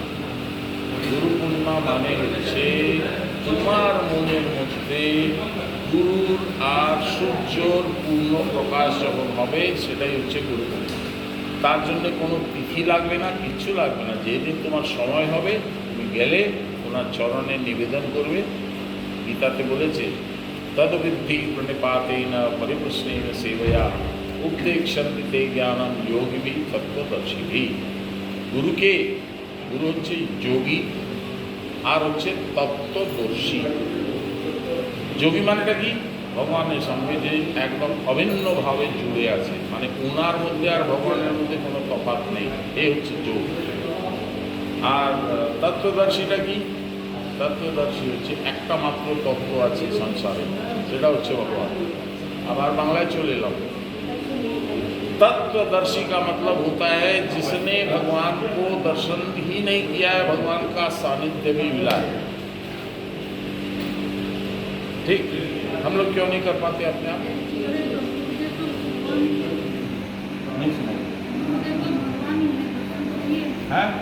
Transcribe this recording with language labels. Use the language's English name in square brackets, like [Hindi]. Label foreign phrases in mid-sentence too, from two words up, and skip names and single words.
[Bangla] গুরু পূর্ণিমা মানে হচ্ছে তোমার মনের মধ্যে গুরুর আর সূর্যর পূর্ণ প্রকাশ যখন হবে, সেটাই হচ্ছে গুরু পূর্ণিমা। তার জন্য কোনো তিথি লাগবে না, কিচ্ছু লাগবে না। যেদিন তোমার সময় হবে তুমি গেলে ওনার চরণে নিবেদন করবে। গীতাতে বলেছে [Sanskrit] तद्विद्धि प्रणिपातेन परिप्रश्नेन सेवया उपदेक्षन्ति ते ज्ञानम योगिभिः तत्त्वदर्शिभिः। [Hindi] गुरुके गुरु [Bangla] হচ্ছে যোগী আর হচ্ছে তত্ত্বদর্শী। যোগী মানেটা কি? ভগবানের সঙ্গে যে একদম অভিন্নভাবে জুড়ে আছে, মানে ওনার মধ্যে আর ভগবানের মধ্যে কোনো তফাৎ নেই, এই হচ্ছে যোগ। আর তত্ত্বদর্শীটা কি? तत्वदर्शी হচ্ছে একটা মাত্র তত্ত্ব আছে সংসারে, সেটা হচ্ছে ভগবান। আবার বাংলায় চলে এলাম। [Hindi] तत्वदर्शी का मतलब होता है जिसने भगवान को दर्शन ही नहीं किया है, भगवान का सानिध्य भी मिला है। ठीक, हम लोग क्यों नहीं कर पाते अपने आप? नहीं सुना है?